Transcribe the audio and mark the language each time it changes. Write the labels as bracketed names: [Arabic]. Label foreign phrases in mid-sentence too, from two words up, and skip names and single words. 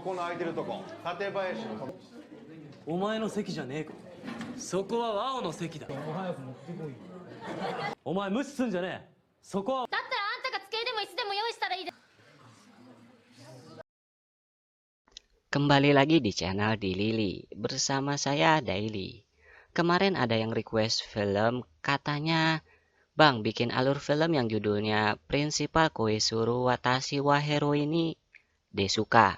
[Japanese] この空いてるとこ、館林の。お前の席じゃねえか。そこはワオの席だ。お前無視すんじゃねえ。そこは。だったらあんたが机でも椅子でも用意したらいいで。 [Indonesian] Kembali lagi di channel Di Lili bersama saya Daily. Kemarin ada yang request film, katanya, "Bang, bikin alur film yang judulnya Principal Koizuru Watashi wa Hero ini Desuka."